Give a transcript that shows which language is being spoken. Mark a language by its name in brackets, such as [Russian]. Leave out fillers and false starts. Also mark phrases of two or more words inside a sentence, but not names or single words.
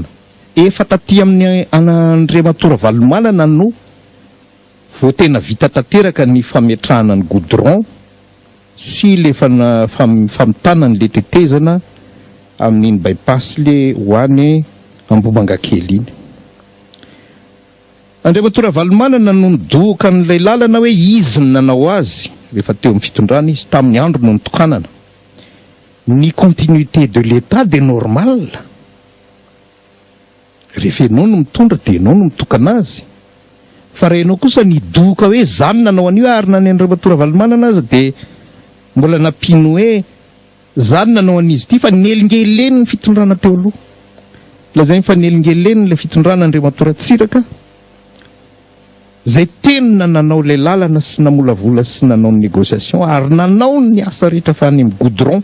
[Malagasy] Efa taty amin'ny Andriamatora Valomanana no vao tena vita tanteraka ny fametrahana ny goudron sy le famitana ny le tetezana amin'iny bypass le ho any Ambomanga kely iny. Andriamatora Valomanana no nidoka n'ilay lalana hoe izy ny nanao azy rehefa teo amin'ny fitondrana izy tamin'ny andro no nitokanana. [French] Ny continuité de l'État de normal. [Malagasy] Rehefa enao no mitondra dia enao no mitokana azy. Fa raha enao kosa nidoka hoe zany nanao an'io ary na ny Andriamatora Valomanana aza dia mbola nampino hoe zany nanao an'izy ity fa nelingeleny ny fitondrana teo aloha. Lazay fa nelingeleny ilay fitondrana Andriamatora Ratsiraka zay tenina nanao ilay lalana sy namolavola sy nanao ny négociation ary nanao ny asa rehetra fa any amin'ny goudron.